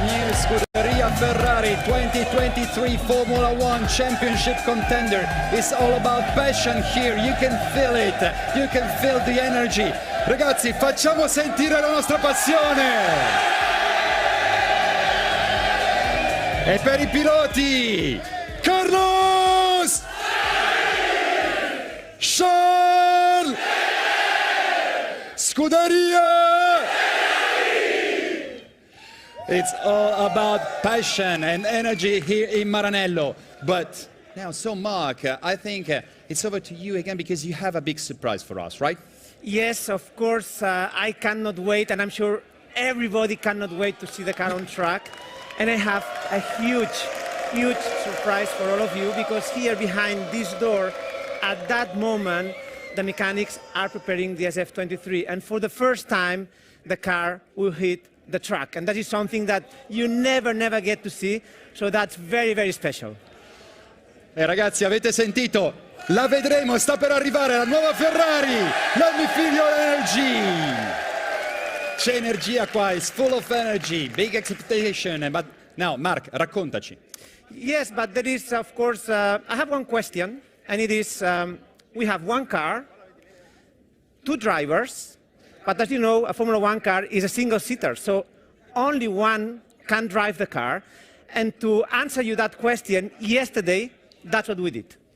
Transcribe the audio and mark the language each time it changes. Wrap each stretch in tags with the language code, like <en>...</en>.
<en>2023 Formula One Championship contender. It's all about passion here. You can feel it. You can feel the energy.</en> <it>Ragazzi, facciamo sentire la nostra passione. E per i piloti, Carlos! Charles! Scuderia!</it> <en>It's all about passion and energy here in Maranello. But now, so Mark, I think it's over to you again because you have a big surprise for us, right? Yes, of course. I cannot wait, and I'm sure everybody cannot wait to see the car on track. And I have a huge surprise for all of you, because here behind this door, at that moment, the mechanics are preparing the SF23. And for the first time, the car will hit the track. And that is something that you never get to see. So that's very special.</en> <it>Ragazzi, avete sentito? La vedremo, sta per arrivare la nuova Ferrari.</it> <en>Let me feel your energy.</en> <it>C'è energia qua,</it> <en>it's full of energy, big expectation. But now, Mark,</en> <it>raccontaci.</it> <en>Yes, but there is, of course, I have one question, and it is, we have one car, two drivers, but as you know, a Formula One car is a single-seater, so only one can drive the car. And to answer you that question, yesterday, that's what we did.</en>